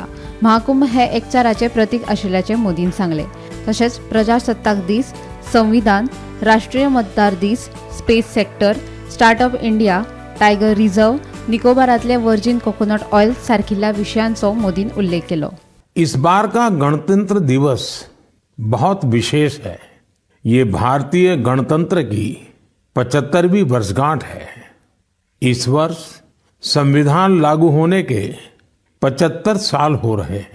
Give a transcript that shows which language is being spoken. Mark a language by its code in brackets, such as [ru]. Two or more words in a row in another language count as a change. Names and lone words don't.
[kok] महाकुंभ हे एकचाराचे प्रतीक आशिल्ल्याचे मोदीन सांगले। तसेच प्रजासत्ताक दीस, संविधान, राष्ट्रीय मतदार दीस, [en] space sector, [kok] स्टार्टअप इंडिया, [en] tiger reserve, [kok] निकोबारातले [en] virgin coconut oil [kok] सारखिल्ल्या विषयांचो मोदीन उल्लेख केलो। [hi] इस बार का गणतंत्र दिवस बहुत विशेष है। ये भारतीय गणतंत्र की 75वीं वर्षगांठ है। इस वर्ष संविधान लागू होने के 75 साल हो रहे हैं।